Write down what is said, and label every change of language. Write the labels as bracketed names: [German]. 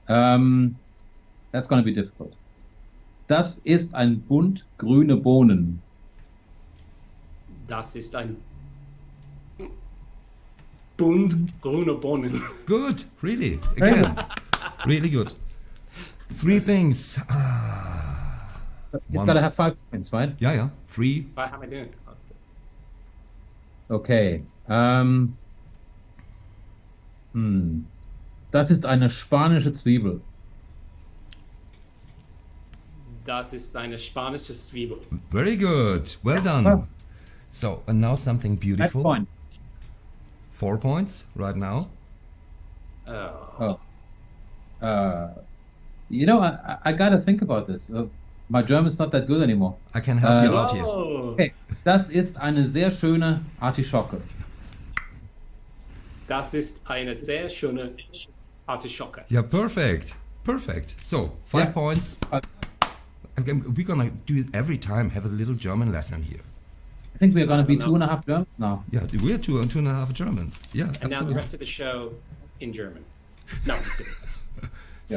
[English] That's going to be difficult. [German] Das ist ein Bund grüne Bohnen. Das ist ein Bund grüne Bohnen. [English] Good. Really. Again. Really good. 3 things. It's got to have 5 points, right? Yeah. 3. How am I doing? Okay. [German] Das ist eine spanische Zwiebel. Das ist eine spanische Zwiebel. [English] Very good. Well done. So, and now something beautiful. 5 points. 4 points right now. You know, I gotta think about this. My German's not that good anymore. I can help you out here. Okay. [German] Das ist eine sehr schöne Artischocke. Das ist eine sehr schöne Artischocke. [English] Yeah, perfect. Perfect. So, 5 points. Again, we're gonna do it every time, have a little German lesson here. I think we're going to be don't know. 2.5 Germans now. Yeah, we're 2.5 Germans. Yeah, And absolutely. now the rest of the show in German. No, I'm just kidding. Yeah.